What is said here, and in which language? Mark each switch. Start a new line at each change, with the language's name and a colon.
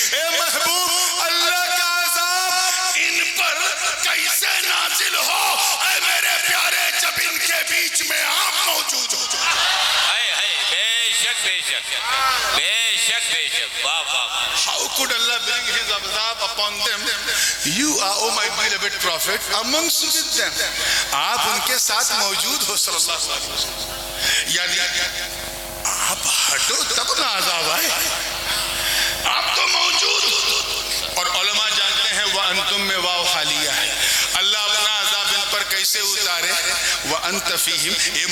Urdu: اے محبوب, اللہ کا عذاب ان پر کیسے نازل ہو اے میرے پیارے, جب ان کے بیچ میں آپ موجود ہو. بے شک بے شک بے شک بے شک. واہ واہ.
English: How could Allah bring his azab upon them? You are, oh my beloved prophet, amongst with them.
Urdu: آپ ان کے ساتھ موجود ہو صلی اللہ علیہ وسلم. یعنی آپ ہٹو تب نہ عذاب آئے, آپ تو موجود ہو. اور علماء جانتے ہیں وَأَنْتُمْ میں واو خالیہ ہے. اللہ اپنا عذاب ان پر کیسے اتارے؟
Arabic: وَأَنْتَ فِيهِمْ.